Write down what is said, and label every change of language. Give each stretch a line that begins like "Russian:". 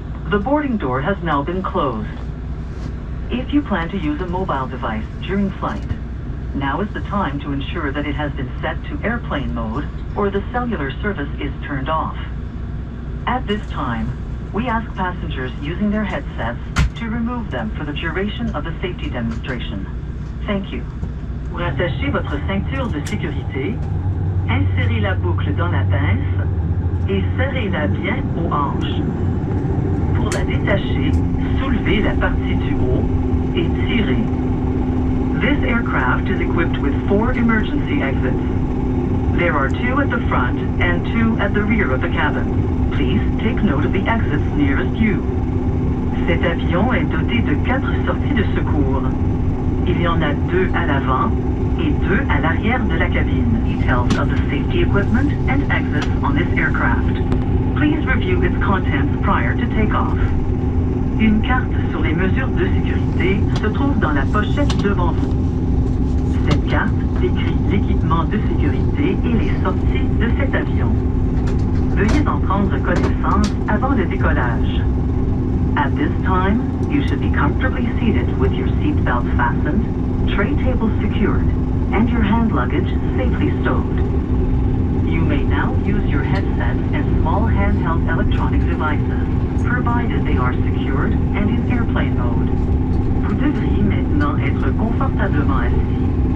English: The boarding door has now been closed. If you plan to use a mobile device during flight, now is the time to ensure that it has been set to airplane mode or the cellular service is turned off. At this time, we ask passengers using their headsets to remove them for the duration of the safety demonstration. Thank you.
French: Pour attacher votre ceinture de sécurité, insérez la boucle dans la pince et serrez-la bien aux hanches. Pour la détacher, soulevez la partie du haut et tirez.
English: This aircraft is equipped with 4 emergency exits. There are 2 at the front and 2 at the rear of the cabin. Please take note of the exits nearest you.
French: Cet avion est doté de 4 sorties de secours. Il y en a 2 à l'avant et 2 à l'arrière de la cabine.
English: Details of the safety equipment and exits on this aircraft. Please review its contents prior to takeoff.
French: Une carte sur les mesures de sécurité se trouve dans la pochette devant vous. Cette carte décrit l'équipement de sécurité et les sorties de cet avion. Veuillez en prendre connaissance avant le décollage.
English: At this time, you should be comfortably seated with your seatbelt fastened, tray table secured, and your hand luggage safely stowed. You may now use your headset and small handheld electronic devices, provided they are secured and in airplane mode.
French: Vous devriez maintenant être confortablement assis.